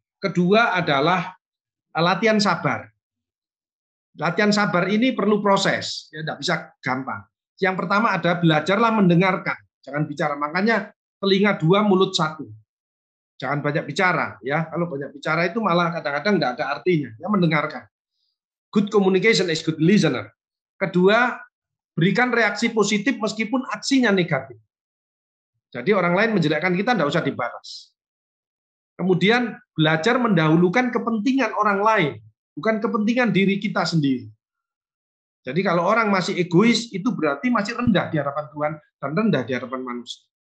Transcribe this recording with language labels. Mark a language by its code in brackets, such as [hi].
[id] Kedua adalah latihan sabar. Latihan sabar ini perlu proses, ya tidak bisa gampang. Yang pertama ada belajarlah mendengarkan, jangan bicara. Makanya telinga dua, mulut satu. Jangan banyak bicara, ya. Kalau banyak bicara itu malah kadang-kadang tidak ada artinya. Ya, mendengarkan. [en] Good communication is good listener. [id] Kedua, berikan reaksi positif meskipun aksinya negatif. Jadi orang lain menjelekkan kita tidak usah dibalas. Kemudian belajar mendahulukan kepentingan orang lain, bukan kepentingan diri kita sendiri. Jadi kalau orang masih egois, itu berarti masih rendah di hadapan Tuhan dan rendah di hadapan manusia.